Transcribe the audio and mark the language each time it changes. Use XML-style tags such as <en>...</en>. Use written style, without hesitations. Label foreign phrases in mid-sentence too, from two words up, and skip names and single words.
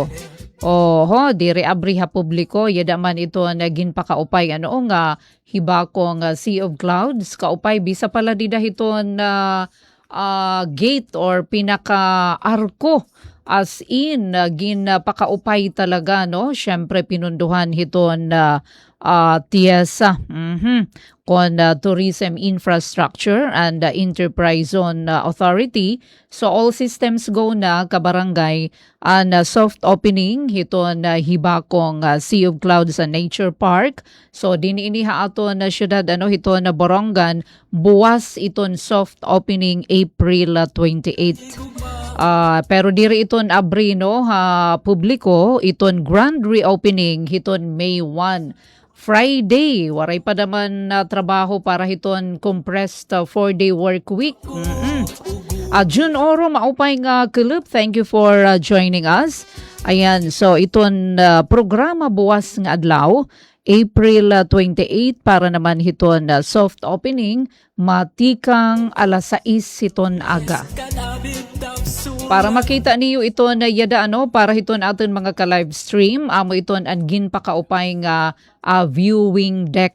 <war>Diri abri ha publiko yada man ito naging pakaupay nga Hibakong Sea of Clouds kaupay bisa pala dida hiton gate or pinaka arko</war> <en>as in</en> <war>gin pakaupay talaga no. Syempre pinunduhan hiton TIESA kon Tourism Infrastructure and Enterprise Zone Authority.</war> <en>So all systems go</en> <war>na kabarangay</war> <en>and soft opening hiton Hibakong Sea of Clouds Nature Park.</en> <war>So dininiha aton na syudad hiton Borongan buwas iton</war> <en>soft opening</en> <war>April 28. Pero diri iton abri publiko iton</war> <en>grand reopening</en> <war>hiton May 1. Friday, waray pa naman trabaho para hiton</war> <en>compressed 4-day work week.</en> <war>June Oro, maupay nga kulub.</war> <en>Thank you for joining us.</en> <war>Ayan, so iton programa buwas nga adlaw, April 28 para naman hiton</war> <en>soft opening,</en> <war>matikang alas 6 hiton aga. Para makita niyo ito na yada para hiton aton mga ka-live stream, amo iton ang ginpakaupay nga</war> <en>viewing deck.</en>